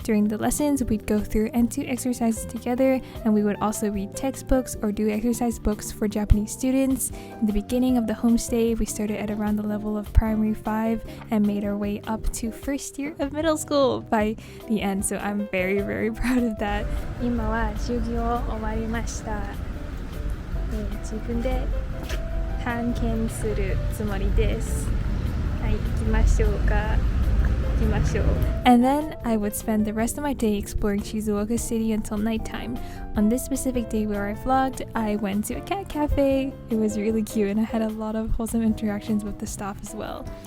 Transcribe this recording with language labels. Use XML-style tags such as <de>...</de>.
<en>During the lessons, we'd go through N2 exercises together, and we would also read textbooks or do exercise books for Japanese students. In the beginning of the homestay, we started at around the level of primary 5 and made our way up to first year of middle school by the end, so I'm very, very proud of that.</en> <ja>今は授業終わりました。自分で探検するつもりです。はい、行きましょうか。行きましょう。</ja> <en>And then I would spend the rest of my day exploring Shizuoka City until nighttime. On this specific day where I vlogged, I went to a cat cafe. It was really cute and I had a lot of wholesome interactions with the staff as well.</en>